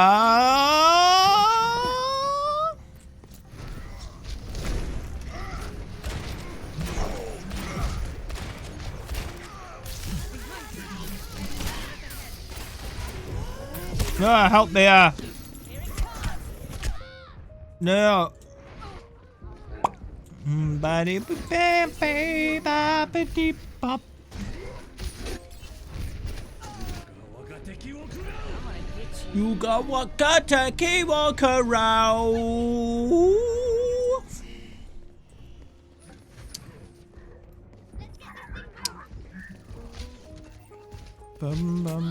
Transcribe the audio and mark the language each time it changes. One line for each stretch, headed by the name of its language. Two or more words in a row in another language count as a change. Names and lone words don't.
English: No, help me. No. Ba-dee-ba-ba-ba-ba-dee-bop. You got Wakataki walk around. Bum bum.